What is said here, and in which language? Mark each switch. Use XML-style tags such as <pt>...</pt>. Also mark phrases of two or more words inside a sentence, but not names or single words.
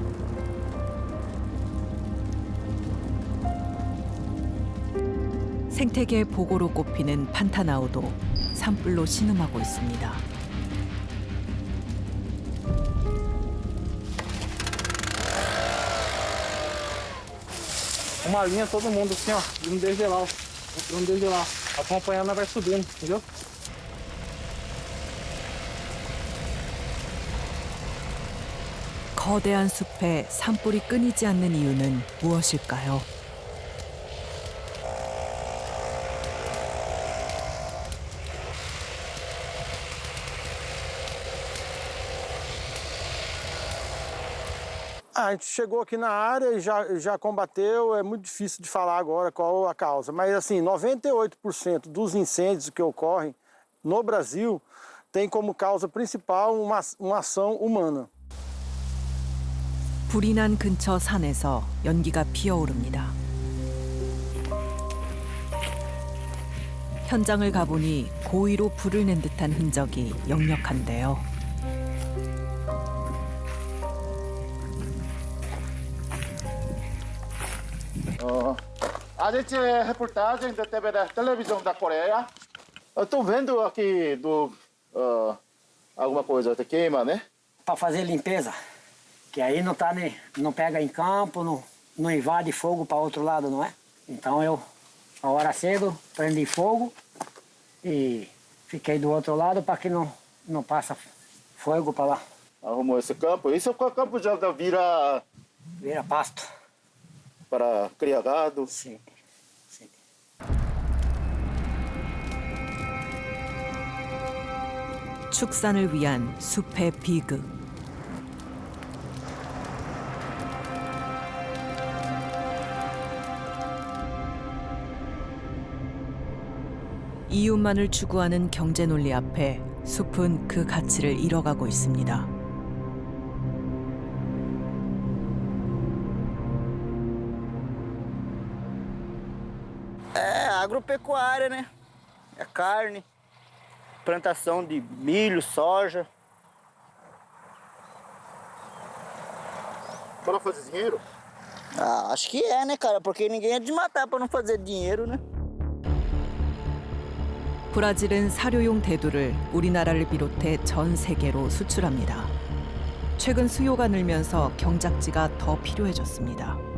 <ko>생태계 보고로 꼽히는 판타나우도 산불로 신음하고 있습니다.</ko> <pt>Uma linha, todo mundo assim, ó, de um desde lá, um desde lá, acompanhando, vai subindo, entendeu?</pt> <ko>거대한 숲에 산불이 끊이지 않는 이유는 무엇일까요?</ko> <pt>A gente chegou aqui na área e já combateu, é muito difícil de falar agora qual a causa, mas assim, 98% dos incêndios que ocorrem no Brasil tem como causa principal uma ação humana.</pt> <ko>불이 난 근처 산에서 연기가 피어오릅니다. 현장을 가보니 고의로 불을 낸 듯한 흔적이 역력한데요.</ko> <pt>A gente é reportagem da televisão da Coreia. Eu tô vendo aqui alguma coisa que queima, né? Para fazer limpeza, que aí não pega em campo, não invade fogo para outro lado, não é? Então eu, a hora cedo, prendi fogo e fiquei do outro lado para que não passa fogo para lá. Arrumou esse campo. Isso é o campo já vira pasto. para criar gado. Sim, sim.</pt> <ko>축산을 위한 숲의 비극. 이웃만을 추구하는 경제 논리 앞에 숲은 그 가치를 잃어가고 있습니다.</ko> <pt>É agropecuária, né? É carne, plantação de milho, soja. Para fazer dinheiro? Ah, acho que é, né, cara? Porque ninguém é de matar para não fazer dinheiro, né?</pt> <ko>브라질은 사료용 대두를 우리나라를 비롯해 전 세계로 수출합니다. 최근 수요가 늘면서 경작지가 더 필요해졌습니다.</ko>